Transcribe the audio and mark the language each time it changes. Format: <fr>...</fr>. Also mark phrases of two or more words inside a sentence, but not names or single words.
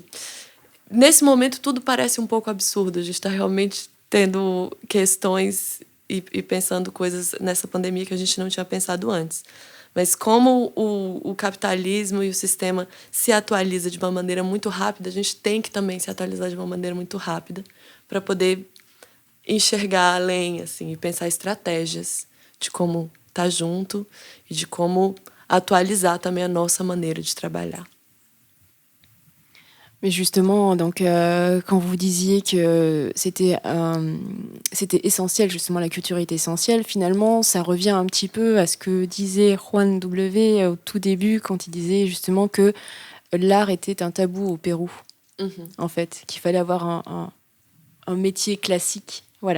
<pt>Nesse momento, tudo parece um pouco absurdo. A gente está realmente tendo questões e pensando coisas nessa pandemia que a gente não tinha pensado antes. Mas como o capitalismo e o sistema se atualiza de uma maneira muito rápida, a gente tem que também se atualizar de uma maneira muito rápida para poder enxergar além, assim, e pensar estratégias de como estar junto</pt> <fr>et de comment actualiser</fr> <pt>também a nossa maneira de trabalhar.</pt> <fr>Mais justement, donc, quand vous disiez que c'était essentiel, justement, la culture est essentielle, finalement, ça revient un petit peu à ce que disait Juan W. au tout début, quand il disait justement que l'art était un tabou au Pérou, en fait, qu'il fallait avoir un métier classique, voilà.</fr>